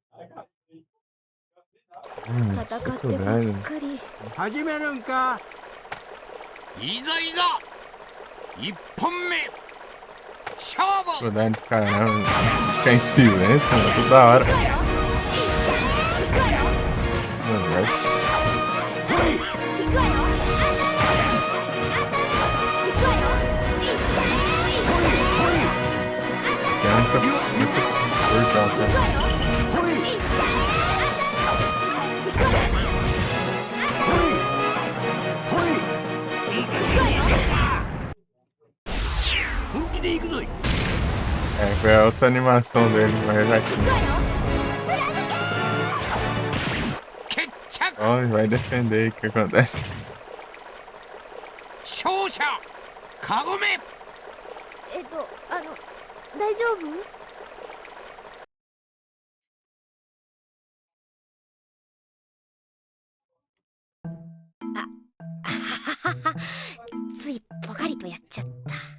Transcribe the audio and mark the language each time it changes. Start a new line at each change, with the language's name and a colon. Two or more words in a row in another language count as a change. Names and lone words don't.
Japanese: 戦ってばっ
Portuguese: dificuldade.
Japanese: かり。始めるんか。いざいざ1本目勝負。
Portuguese: Dificuldade do caramba. Ficar em silêncio, mano. Toda hora.
Japanese: 行くわよ。
Portuguese: Conversa.
Japanese: ほい。行くわよ。行くわよ。ほいほい。
Portuguese: Isso é muito curto, cara.
Japanese: ほい。ほい。ほい。本気で行くぞい。
Portuguese: É, foi a outra animação dele, mas eu já tinha.
Japanese: 決着。
Portuguese: Ó, ele vai defender aí o que acontece.
Japanese: 勝者カゴメ。大丈夫？ついポカリとやっちゃった。